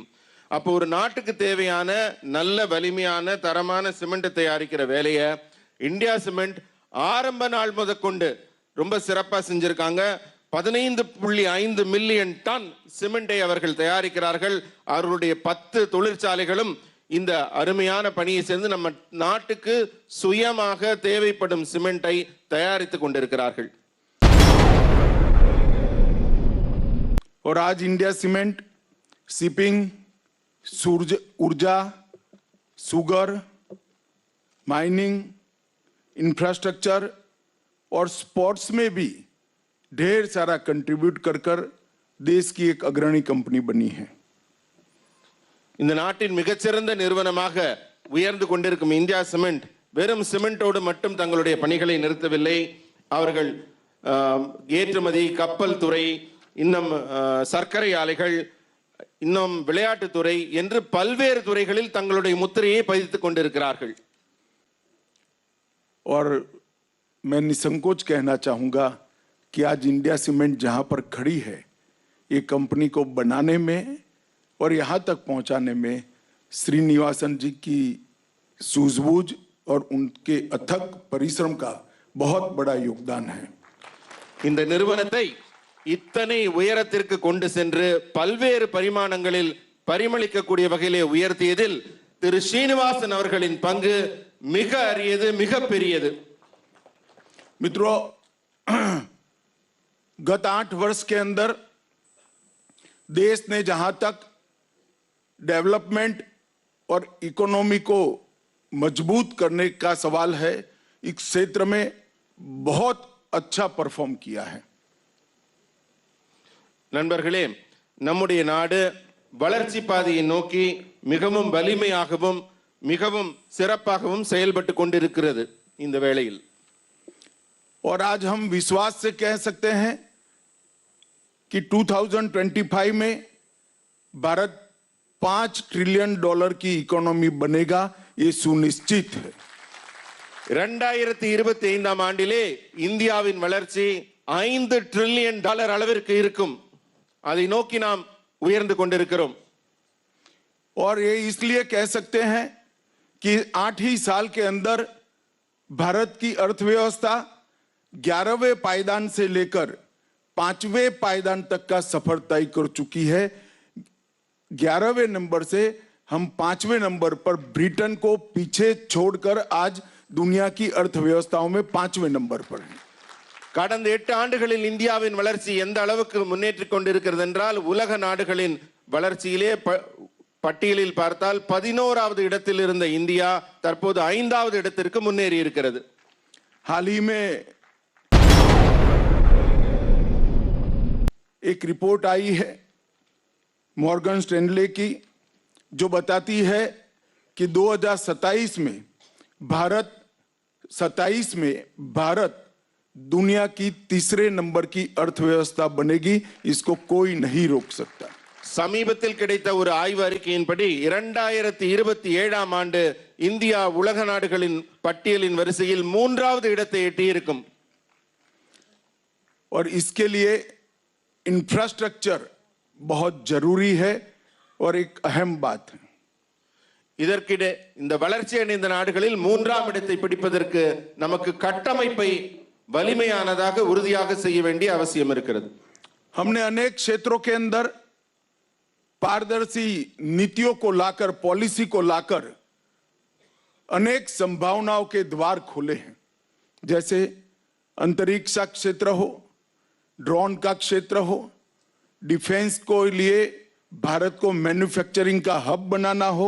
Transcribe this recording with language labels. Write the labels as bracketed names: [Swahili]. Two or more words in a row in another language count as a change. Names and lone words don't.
[Tamil] அப்போ ஒரு நாட்டுக்கு தேவையான நல்ல வலிமையான தரமான சிமெண்ட் தயாரிக்கிற வேலையை இந்தியா சிமெண்ட் ஆரம்ப நாள் முதற்கொண்டு ரொம்ப சிறப்பாக செஞ்சிருக்காங்க. 15.5 [English] million ton [Tamil] சிமெண்டை அவர்கள் தயாரிக்கிறார்கள். அவர்களுடைய 10 தொழிற்சாலைகளும் இந்த அருமையான பணியை சேர்ந்து நம்ம நாட்டுக்கு சுயமாக தேவைப்படும் சிமெண்டை தயாரித்துக் கொண்டிருக்கிறார்கள். [Hindi] और आज इंडिया सीमेंट शिपिंग, ऊर्जा, शुगर, माइनिंग, इंफ्रास्ट्रक्चर और स्पोर्ट्स में भी ढेर सारा कंट्रीब्यूट कर देश की एक अग्रणी कंपनी बनी है। [Tamil] இந்த நாட்டின் மிகச்சிறந்த நிறுவனமாக உயர்ந்து கொண்டிருக்கும் இந்தியா சிமெண்ட் வெறும் சிமெண்டோடு மட்டும் தங்களுடைய பணிகளை நிறுத்தவில்லை. அவர்கள் ஏற்றுமதி, கப்பல் துறை, இன்னும் சர்க்கரை ஆலைகள், இன்னும் விளையாட்டுத்துறை என்று பல்வேறு துறைகளில் தங்களுடைய முத்திரையை பதித்துக் கொண்டிருக்கிறார்கள். [Hindi] और मैं निसंकोच कहना चाहूंगा कि आज इंडिया सीमेंट जहां पर खड़ी है, ये कंपनी को बनाने में और यहां तक पहुंचाने में श्रीनिवासन जी की सूझबूझ और उनके अथक परिश्रम का बहुत बड़ा योगदान है। [Tamil] இந்த நிறுவனத்தை இத்தனை உயரத்திற்கு கொண்டு சென்று பல்வேறு பரிமாணங்களில் பரிமளிக்கக்கூடிய வகையிலே உயர்த்தியதில் திரு ஸ்ரீனிவாசன் அவர்களின் பங்கு மிக அரியது, மிக பெரியது. [Hindi] मित्रों, गत 8 वर्ष के अंदर देश ने जहां तक डेवलपमेंट और इकोनॉमी को मजबूत करने का सवाल है, इस क्षेत्र में बहुत अच्छा परफॉर्म किया है। [Tamil] நண்பர்களே, நம்முடைய நாடு வளர்ச்சி பாதையை நோக்கி மிகவும் வலிமையாகவும் மிகவும் சிறப்பாகவும் செயல்பட்டு கொண்டிருக்கிறது இந்த வேளையில். [Hindi] और आज हम विश्वास से कह सकते हैं कि 2025 में भारत $5 ट्रिलियन की इकोनॉमी बनेगा, ये सुनिश्चित है। [Tamil] 2025 ஆண்டிலே இந்தியாவின் வளர்ச்சி $5 ट्रिलियन அளவிற்கு இருக்கும். அதை நோக்கி நாம் உயர்ந்து கொண்டிருக்கிறோம். [Hindi] और ये इसलिए कह सकते हैं कि 8 ही साल के अंदर भारत की अर्थव्यवस्था 11वें पायदान से लेकर 5वें पायदान तक का सफर तय कर चुकी है। 11वें नंबर से हम 5वें नंबर पर ब्रिटेन को पीछे छोड़कर आज दुनिया की अर्थव्यवस्थाओं में 5वें नंबर पर है। [Tamil] கடந்த 8 ஆண்டுகளில் இந்தியாவின் வளர்ச்சி எந்த அளவுக்கு முன்னேற்றிக் கொண்டிருக்கிறது என்றால் உலக நாடுகளின் வளர்ச்சியிலே பட்டியலில் பார்த்தால் 11வது இடத்தில் இருந்த இந்தியா தற்போது 5வது இடத்திற்கு முன்னேறி இருக்கிறது। [Hindi] हाल ही में एक रिपोर्ट आई है मॉर्गन स्टैनले की जो बताती है कि 2027 में भारत दुनिया की तीसरे नंबर की अर्थव्यवस्था बनेगी। इसको कोई नहीं रोक सकता। [Tamil] சமீபத்தில் கிடைத்த ஒரு ஆய்வு அறிக்கையின்படி 2027ஆம் ஆண்டு இந்தியா உலக நாடுகளின் பட்டியலின் வரிசையில் 3வது இடத்தை எட்டியிருக்கும்। [Hindi] और इसके लिए इंफ्रास्ट्रक्चर बहुत जरूरी है और एक अहम बात है। [Tamil] இதற்கிടെ இந்த வளர்ச்சி அடைந்த நாடுகளில் 3ஆம் இடத்தை பிடிப்பதற்கு நமக்கு கட்டமைப்பை வலிமையானதாக உறுதியாக செய்ய வேண்டிய அவசியம் இருக்கிறது। [Hindi] हमने अनेक क्षेत्रों के अंदर पारदर्शी नीतियों को लाकर, पॉलिसी को लाकर अनेक संभावनाओं के द्वार खोले हैं। जैसे अंतरिक्ष का क्षेत्र हो, ड्रोन का क्षेत्र हो, डिफेंस को लिए भारत को मैन्युफैक्चरिंग का हब बनाना हो।